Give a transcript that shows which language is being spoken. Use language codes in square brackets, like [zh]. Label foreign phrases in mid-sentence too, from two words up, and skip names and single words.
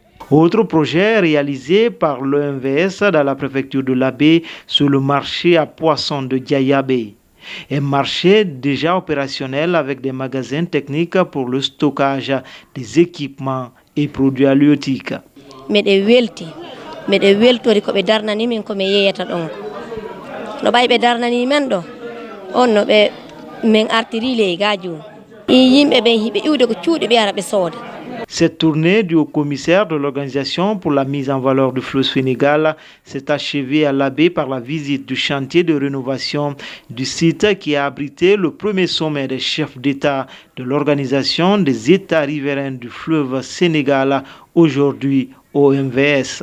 [fr] Autre projet réalisé par l'OMVS dans la préfecture de l'Abbé sur le marché à poissons de Diayabé. Un marché déjà opérationnel avec des magasins techniques pour le stockage des équipements et produits halieutiques. [ff] Miɗe weltori ko ɓe darnani min ko mi yeyata ɗon no ɓay ɓe darnani men ɗo on no ɓe min artiri leygaji yimɓe ɓen hiɓe iwde ko cuuɗi ɓe ara ɓe sooda. [fr] Cette tournée du haut-commissaire de l'Organisation pour la mise en valeur du fleuve Sénégal s'est achevée à l'Abbé par la visite du chantier de rénovation du site qui a abrité le premier sommet des chefs d'État de l'Organisation des États riverains du fleuve Sénégal, aujourd'hui au MVS.